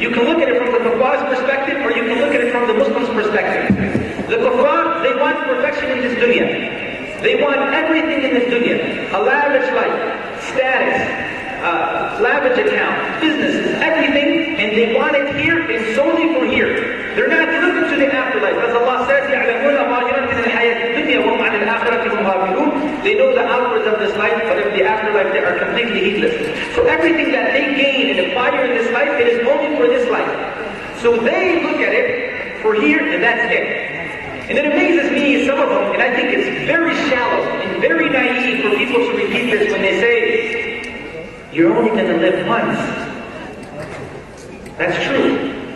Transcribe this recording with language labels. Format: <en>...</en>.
<en>You can look at it from the kuffar's perspective, or you can look at it from the Muslim's perspective. The kuffar, they want perfection in this dunya. They want everything in this dunya. A lavish life, status, lavish account, businesses, everything, and they want it here and solely for here. They're not looking to the afterlife. As Allah says,</en> <ar>يَعْلَمُونَ ظَاهِرًا مِنَ الْحَيَاةِ الدُّنْيَا وَهُمْ عَنِ الْآخِرَةِ هُمْ غَافِلُونَ.</ar> <en>They know the outwards of this life, but of the afterlife they are completely heedless. So everything that they gain and acquire in this life, it is only for this life. So they look at it for here, and that's it. And it amazes me, some of them, and I think it's very shallow and very naive for people to repeat this when they say, you're only going to live once. That's true.</en>